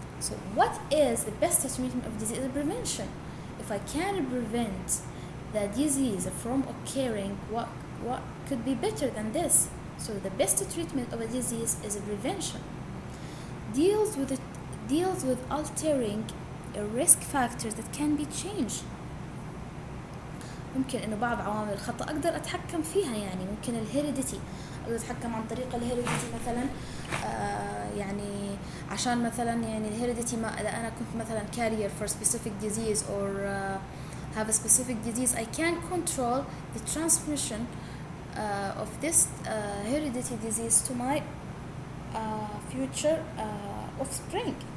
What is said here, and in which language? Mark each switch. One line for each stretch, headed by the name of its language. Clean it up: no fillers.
English: So what is the best treatment of disease prevention? If I can prevent the disease from occurring, what could be better than this? So the best treatment of a disease is a prevention. Deals with altering risk factors that can be changed.
Arabic: ممكن انه بعض عوامل الخطأ اقدر اتحكم فيها، يعني ممكن الهيريديتي اقدر اتحكم عن طريق الهيريديتي مثلا. يعني عشان مثلا يعني الهيريديتي ما اذا انا كنت مثلا
English: carrier for specific disease or have a specific disease, I can control the transmission of this hereditary disease to my future offspring.